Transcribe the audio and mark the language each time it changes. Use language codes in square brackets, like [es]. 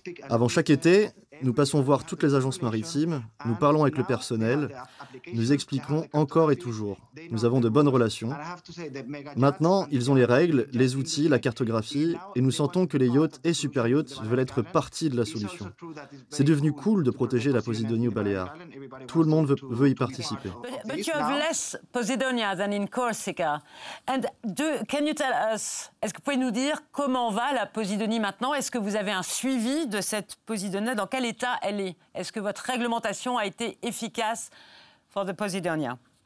[fr] Avant chaque été, nous passons voir toutes les agences maritimes, nous parlons avec le personnel, nous expliquons encore et toujours. Nous avons de bonnes relations. Maintenant, ils ont les règles, les outils, la cartographie, et nous sentons que les yachts et super yachts veulent être partie de la solution. C'est devenu cool de protéger la Posidonie aux Baléares. Tout le monde veut y participer. [en] But you have less Posidonia than in Corsica. And can you tell us, [fr] est-ce que vous pouvez nous dire comment va la Posidonie maintenant? Est-ce que vous avez un suivi de cette Posidonia? Dans quel état elle est? Est-ce que votre réglementation a été efficace [en] for the Posidonia?